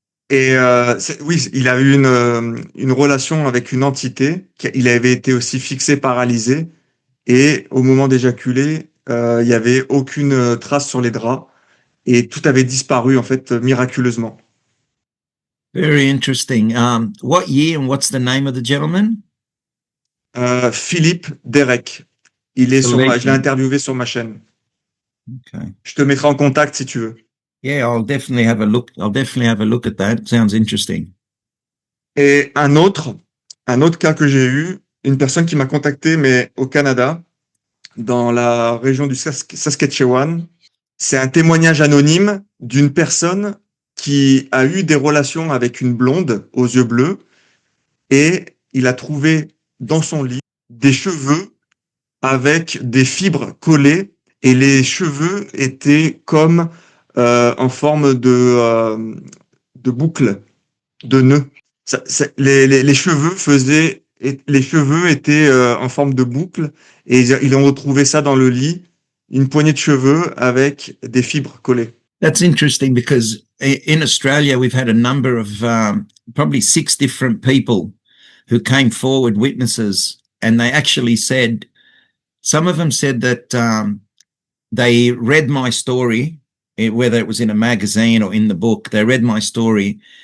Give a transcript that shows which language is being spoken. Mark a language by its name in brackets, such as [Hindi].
[French] Et oui, il a eu une relation avec une entité. Il avait été aussi fixé, paralysé. Et au moment d'éjaculer, il n'y avait aucune trace sur les draps. Et tout avait disparu, en fait, miraculeusement. [English] Very interesting. What year and what's the name of the gentleman? [French] Philippe Derek. Il est [English] The [French] sur je l'ai [English] legend. [French] interviewé sur ma chaîne. Okay. Je te mettrai en contact si tu veux. [English] Yeah, I'll definitely have a look. I'll definitely have a look at that. Sounds interesting. [French] Et un autre cas que j'ai eu, une personne qui m'a contacté, mais au Canada, dans la région du Saskatchewan. C'est un témoignage anonyme d'une personne qui a eu des relations avec une blonde aux yeux bleus et il a trouvé dans son lit des cheveux avec des fibres collées et les cheveux étaient comme en forme de boucle, de nœud. Les cheveux faisaient, les cheveux étaient en forme de boucle et ils ont retrouvé ça dans le lit, une poignée de cheveux avec des fibres collées. [English] That's interesting because in Australia we've had a number of probably 6 different people who came forward, witnesses, and they actually said, some of them said that they read my story, whether it was in a magazine or in the book, they read my story.